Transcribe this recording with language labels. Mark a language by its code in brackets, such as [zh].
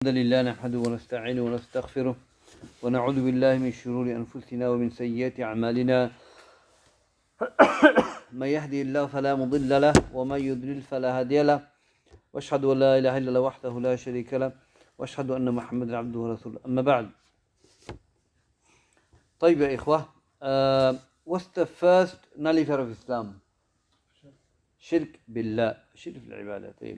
[ar] الحمد لله نحمده ونستعينه ونستغفره ونعوذ بالله من شرور أنفسنا ومن سيئات أعمالنا من يهدي الله فلا مضل له ومن يضلل فلا هادي له وأشهد أن لا إله إلا الله وحده لا شريك له وأشهد أن محمدا عبده ورسوله أما بعد. طيب يا إخوة, [en] what's the first nullifier of Islam? [ar] شرك بالله, شرك في العبادة.